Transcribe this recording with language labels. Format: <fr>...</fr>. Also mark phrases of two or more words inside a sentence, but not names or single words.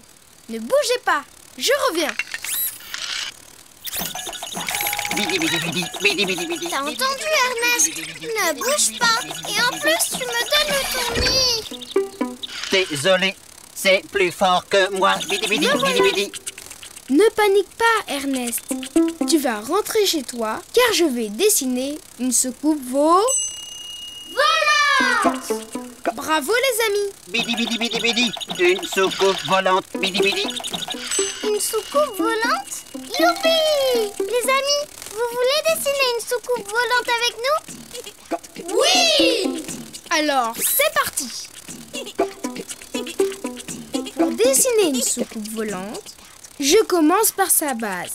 <fr>Ne bougez pas, je reviens. Bidi bidi bidi, bidi bidi bidi. T'as entendu Ernest? Ne bouge pas. Et en plus, tu me donnes le tournis. Désolé, c'est plus fort que moi. Bidi bidi bidi bidi. Ne panique pas, Ernest. Tu vas rentrer chez toi, car je vais dessiner une soucoupe volante. Bravo les amis. Bidi bidi bidi bidi. Une soucoupe volante. Bidi bidi. Une soucoupe volante? Youpi! Les amis, vous voulez dessiner une soucoupe volante avec nous? Oui! Alors, c'est parti. Pour dessiner une soucoupe volante, je commence par sa base.</fr>